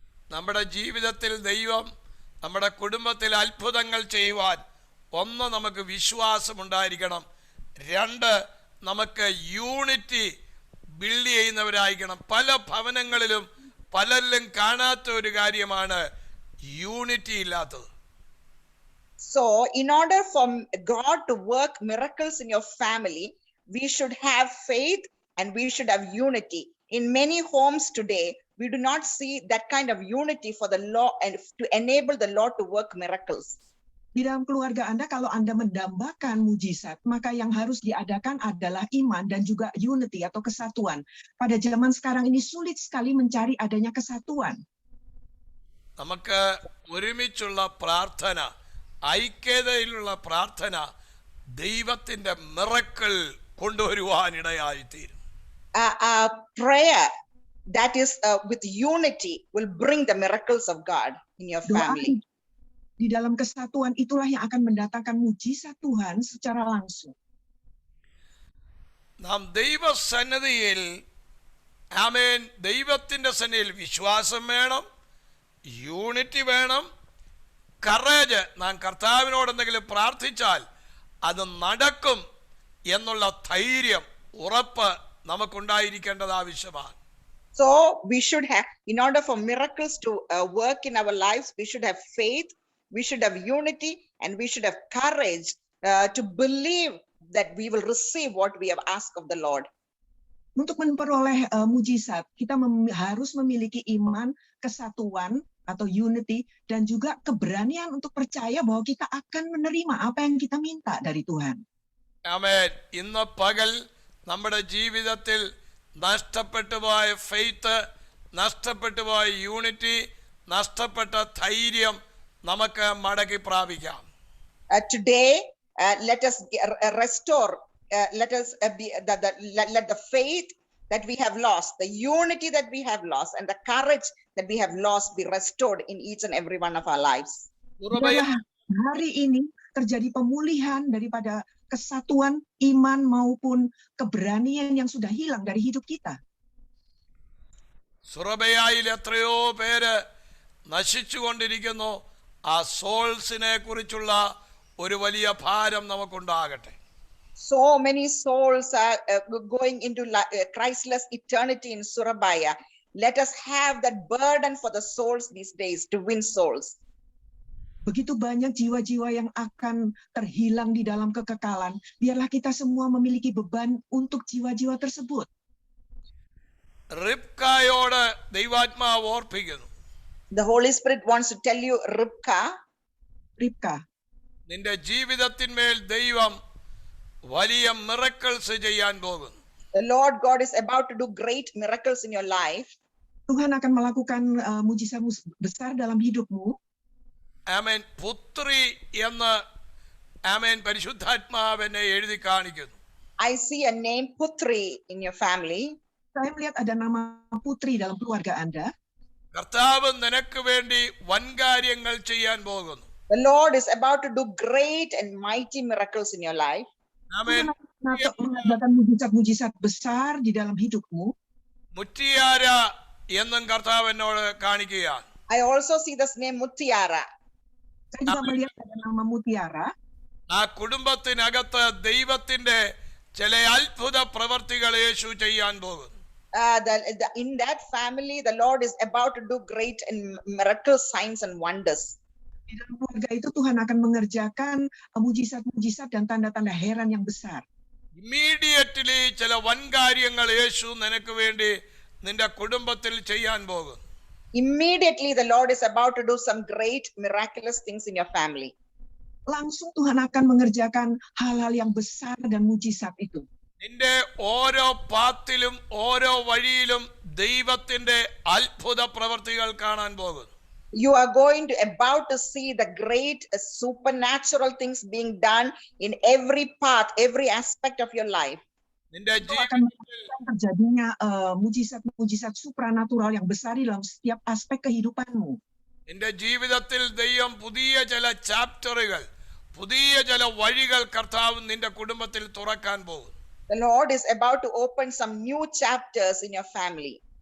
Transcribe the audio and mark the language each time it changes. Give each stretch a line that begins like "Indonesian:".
Malayalam: നമ്മുടെ ജീവിതത്തിൽ ദൈവം നമ്മുടെ കുടുംബത്തിൽ അത്ഭുതങ്ങൾ ചെയ്യുവാൻ, 1, നമുക്ക് വിശ്വാസമുണ്ടായിരിക്കണം. 2, നമുക്ക് യൂണിറ്റി ബിൽഡ് ചെയ്യുന്നവരായിരിക്കണം. പല ഭവനങ്ങളിലും പലരിലും കാണാത്ത ഒരു കാര്യമാണ് യൂണിറ്റി ഇല്ലാത്തത്.
English: So in order for God to work miracles in your family, we should have faith and we should have unity. In many homes today, we do not see that kind of unity for the Lord and to enable the Lord to work miracles.
Indonesian: Di dalam keluarga Anda, kalau Anda mendambakan mujizat, maka yang harus diadakan adalah iman dan juga unity atau kesatuan. Pada zaman sekarang ini sulit sekali mencari adanya kesatuan.
Malayalam: നമുക്ക് ഒരുമിച്ചുള്ള പ്രാർത്ഥന, ഐക്യതയിലുള്ള പ്രാർത്ഥന ദൈവത്തിന്റെ miracle കൊണ്ടുവരുവാനിടയായിത്തീരും.
English: Prayer that is with unity will bring the miracles of God in your family.
Indonesian: Doa di dalam kesatuan itulah yang akan mendatangkan mujizat Tuhan secara langsung.
Malayalam: നാം ദൈവസന്നിധിയിൽ, ആമേൻ, ദൈവത്തിന്റെ സന്നിധിയിൽ വിശ്വാസം വേണം, യൂണിറ്റി വേണം, കറേജ്. നാം കർത്താവിനോട് എന്തെങ്കിലും പ്രാർത്ഥിച്ചാൽ അത് നടക്കും എന്നുള്ള ധൈര്യം, ഉറപ്പ് നമുക്കുണ്ടായിരിക്കേണ്ടത് ആവശ്യമാണ്.
English: So we should have, in order for miracles to work in our lives, we should have faith, we should have unity, and we should have courage to believe that we will receive what we have asked of the Lord.
Indonesian: Untuk memperoleh mujizat, kita harus memiliki iman, kesatuan atau unity, dan juga keberanian untuk percaya bahwa kita akan menerima apa yang kita minta dari Tuhan.
Malayalam: ആമേൻ. ഇന്ന് പകൽ നമ്മുടെ ജീവിതത്തിൽ നഷ്ടപ്പെട്ടു പോയ faith, നഷ്ടപ്പെട്ടു പോയ unity, നഷ്ടപ്പെട്ട ധൈര്യം നമുക്ക് മടക്കി പ്രാപിക്കാം.
English: Today, let us restore. Let us let the faith that we have lost, the unity that we have lost, and the courage that we have lost be restored in each and every one of our lives.
Indonesian: Biarlah hari ini terjadi pemulihan daripada kesatuan iman maupun keberanian yang sudah hilang dari hidup kita.
Malayalam: സുറബയായിൽ എത്രയോ പേര് നശിച്ചുകൊണ്ടിരിക്കുന്നു. ആ സോൾസിനെ കുറിച്ചുള്ള ഒരു വലിയ ഭാരം നമുക്കുണ്ടാകട്ടെ.
English: So many souls are going into Christless eternity in Surabaya. Let us have that burden for the souls these days, to win souls.
Indonesian: Begitu banyak jiwa-jiwa yang akan terhilang di dalam kekekalan. Biarlah kita semua memiliki beban untuk jiwa-jiwa tersebut.
Malayalam: റിബ്കായോട് ദൈവാത്മാവ് ഓർപ്പിക്കുന്നു.
English: The Holy Spirit wants to tell you, Ribka,
Malayalam: നിന്റെ ജീവിതത്തിന്മേൽ ദൈവം വലിയ miracles ചെയ്യാൻ പോകുന്നു.
English: the Lord God is about to do great miracles in your life.
Indonesian: Tuhan akan melakukan mujizat besar dalam hidupmu.
Malayalam: ആമേൻ. പുത്രി എന്ന് ആമേൻ പരിശുദ്ധാത്മാവിനെ എഴുതി കാണിക്കുന്നു.
English: I see a name Putri in your family.
Indonesian: Saya melihat ada nama Putri dalam keluarga Anda.
Malayalam: കർത്താവ് നിനക്ക് വേണ്ടി വൻകാര്യങ്ങൾ ചെയ്യാൻ പോകുന്നു.
English: The Lord is about to do great and mighty miracles in your life.
Malayalam: Amen.
Indonesian: Mengadakan mujizat-mujizat besar di dalam hidupmu.
Malayalam: മുറ്റിയാര എന്നും കർത്താവ് എന്നോട് കാണിക്കുകയാണ്.
English: I also see this name Mutiara.
Indonesian: Saya juga melihat ada nama Mutiara.
Malayalam: ആ കുടുംബത്തിനകത്ത് ദൈവത്തിന്റെ ചില അത്ഭുത പ്രവർത്തികൾ യേശു ചെയ്യാൻ പോകുന്നു.
English: In that family, the Lord is about to do great and miracle signs and wonders.
Indonesian: Di dalam keluarga itu Tuhan akan mengerjakan mujizat-mujizat dan tanda-tanda heran yang besar.
Malayalam: Immediately ചില വൻകാര്യങ്ങൾ യേശു നിനക്ക് വേണ്ടി നിന്റെ കുടുംബത്തിൽ ചെയ്യാൻ പോകുന്നു.
English: Immediately, the Lord is about to do some great miraculous things in your family.
Indonesian: Langsung Tuhan akan mengerjakan hal-hal yang besar dan mujizat itu.
Malayalam: നിന്റെ ഓരോ പാത്തിലും ഓരോ വഴിയിലും ദൈവത്തിന്റെ അത്ഭുത പ്രവർത്തികൾ കാണാൻ പോകുന്നു.
English: You are about to see the great supernatural things being done in every path, every aspect of your life.
Malayalam: നിന്റെ
Indonesian: Akan terjadinya mujizat-mujizat supranatural yang besar di dalam setiap aspek kehidupanmu.
Malayalam: നിന്റെ ജീവിതത്തിൽ ദൈവം പുതിയ ചില ചാപ്റ്ററുകൾ, പുതിയ ചില വഴികൾ കർത്താവ് നിന്റെ കുടുംബത്തിൽ തുറക്കാൻ പോകുന്നു.
English: The Lord is about to open some new chapters in your family.